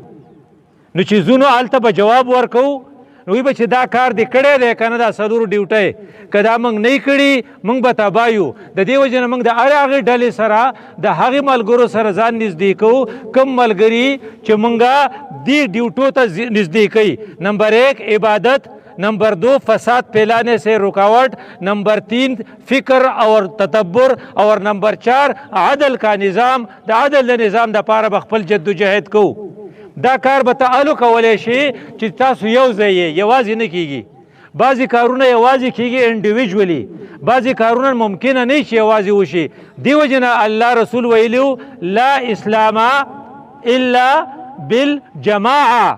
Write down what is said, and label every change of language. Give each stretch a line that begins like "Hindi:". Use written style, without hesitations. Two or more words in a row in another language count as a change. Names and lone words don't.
Pashto: نو چې ځو نو هلته به جواب ورکوو، نو وی به چې دا کار دې کړی دی که نه، دا څلورو ډیوټۍ که دا موږ نه کړي موږ به تباه یو. د دې وجې نه موږ د هغې ډلې سره د هغې ملګرو سره ځان نږدې کوو کوم ملګري چې موږ دې ډیوټو ته نږدې کوي.
Urdu: نمبر 1 عبادت، نمبر 2 فساد پھیلانے سے رکاوٹ، نمبر 3 فکر اور تدبر، اور نمبر 4 عدل کا نظام.
Pashto: د عدل د نظام دپاره به خپل جدوجهد کوو. دا کار به تعالو کولی شي چې تاسو یو ځای یې، یوازې نه کیږي. بعضې کارونه یوازې کیږي انډیویژولي، بعضې کارونه ممکنه نه شي یوازې وشي. دې وجې نه الله رسول ویلي
Arabic: لا اسلام الا بالجماعه.